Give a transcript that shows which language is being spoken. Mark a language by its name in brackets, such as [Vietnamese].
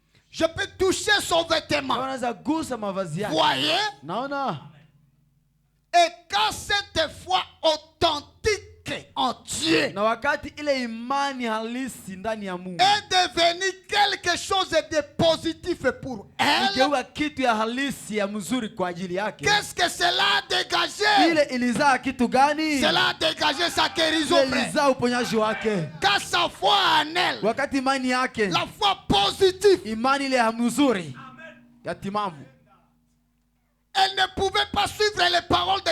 [French] je peux toucher son vêtement. [Swahili] unaweza gusa mavazi yake. [French] Voyez? [Swahili] Naona. [French] Et quand cette foi authentique en Dieu [Swahili] Na wakati ile imani halisi ndani ya Mungu [French] est devenue quelque chose de positif pour elle, [Swahili] igeuka kitu ya halisi ya mzuri kwa ajili yake, [French] qu'est-ce que cela a dégagé? [Swahili] ile ilizaa kitu gani? [French] Cela a dégagé sa guérison, [Swahili] Ile [French] frère. [Swahili] ilizaa uponyaji wake. [French] Quand sa foi en elle, [Swahili] Wakati imani yake, [French] la foi positive, [Swahili] imani ile ya mzuri ya timamu, [French] elle ne pouvait pas suivre les paroles des